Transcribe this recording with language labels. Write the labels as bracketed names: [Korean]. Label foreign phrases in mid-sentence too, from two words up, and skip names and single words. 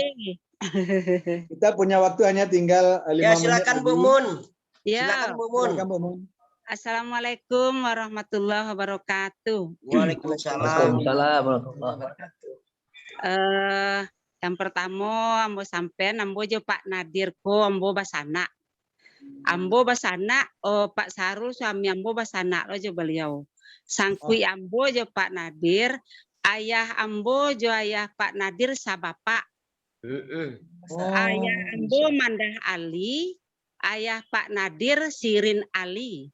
[Indonesian] Kita punya waktu hanya tinggal 5 menit. Ya silakan Bu Mun. Ya. Silakan Bu Mun. Silakan Bu Mun. [Arabic] السلام عليكم ورحمة الله وبركاته. Waalaikumsalam. [Minangkabau] Yang pertama ambo sampean ambo jo Pak Nadir ko ambo basana. Ambo basana Pak Sarul suami ambo basana jo beliau. Sangkui ambo jo Pak Nadir, ayah ambo jo ayah Pak Nadir sabapak. Ayah ambo Mandah Ali, ayah Pak Nadir Sirin Ali.